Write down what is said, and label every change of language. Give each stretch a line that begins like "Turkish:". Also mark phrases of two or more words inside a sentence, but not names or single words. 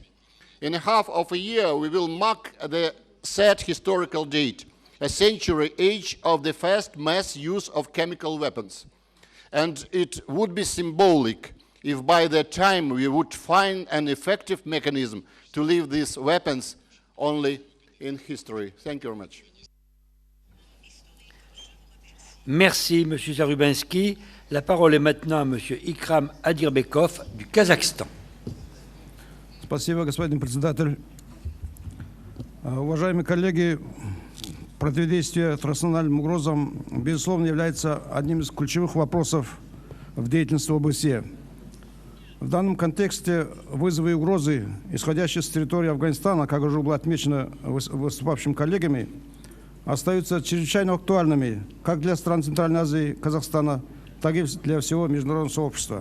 English: In half of a year, we will mark the sad historical date, a century age of the first mass use of chemical weapons. And it would be symbolic if by that time we would find an effective mechanism to leave these weapons only in history. Thank you very much.
French: Merci, M. Zarubensky. La parole est maintenant à M. Ikram Adirbekov du Kazakhstan.
Russian: Спасибо, господин председатель. Уважаемые коллеги, противодействие транснациональным угрозам, безусловно, является одним из ключевых вопросов в деятельности ОБСЕ. В данном контексте вызовы и угрозы, исходящие с территории Афганистана, как уже было отмечено выступавшими коллегами, остаются чрезвычайно актуальными как для стран Центральной Азии, Казахстана, так и для всего международного сообщества.